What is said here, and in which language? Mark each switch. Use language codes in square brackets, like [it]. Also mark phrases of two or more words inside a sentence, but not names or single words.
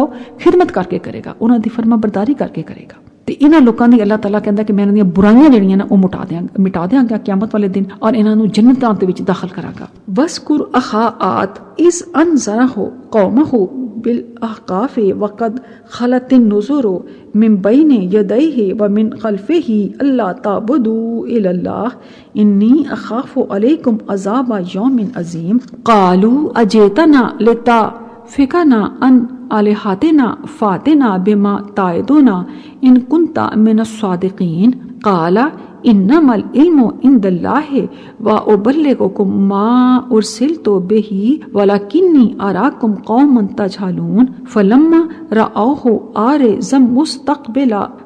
[pa] ਉਹ ਖਿਦਮਤ ਕਰਕੇ ਕਰੇਗਾ, ਉਹਨਾਂ ਦੀ ਫਰਮਾ ਬਰਦਾਰੀ ਕਰਕੇ ਕਰੇਗਾ। ਤੇ ਇਹਨਾਂ ਲੋਕਾਂ ਦੀ ਅੱਲਾਹ ਤਾਲਾ ਕਹਿੰਦਾ ਕਿ ਮੈਂ ਇਹਨਾਂ ਦੀਆਂ ਬੁਰਾਈਆਂ ਜਿਹੜੀਆਂ ਨਾ ਉਹ ਮਿਟਾ ਦਿਆਂਗਾ ਕਿਆਮਤ ਵਾਲੇ ਦਿਨ, ਔਰ ਇਹਨਾਂ ਨੂੰ ਜੰਨਤਾਂ ਦੇ ਵਿੱਚ ਦਾਖਲ ਕਰਾਂਗਾ। [ar] واذكر أخا عاد إذ أنذر قومه بالأحقاف وقد خلت النذر من بين يديه ومن خلفه ألا تعبدوا إلا الله إني أخاف عليكم عذاب يوم عظيم قالوا أجئتنا لتأفكنا عن آلهتنا فأتنا بما تعدنا إن كنت من الصادقين قال إنما العلم عند الله وأبلغكم ما أرسلت به ولكني أراكم قوما تجهلون فلما رأوه عارضا مستقبل